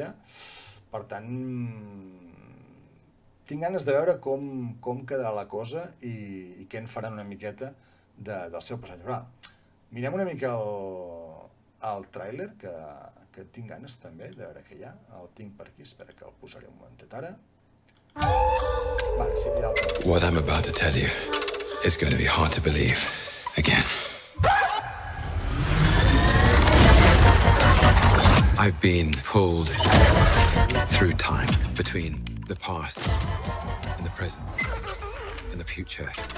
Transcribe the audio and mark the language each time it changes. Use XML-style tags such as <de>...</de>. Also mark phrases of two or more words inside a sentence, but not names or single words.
<ca>Per tant, tinc ganes de veure com quedarà la cosa i què en faran una miqueta del seu personatge. Però, mirem una mica el tràiler, que tinc ganes també de veure què hi ha. El tinc per aquí, espera que el posaré un momentet ara. Vale, sí, ja el tinc.</ca> <en>What I'm about to tell you is going to be hard to believe again. I've been pulled through time between the past and the present and the future.</en>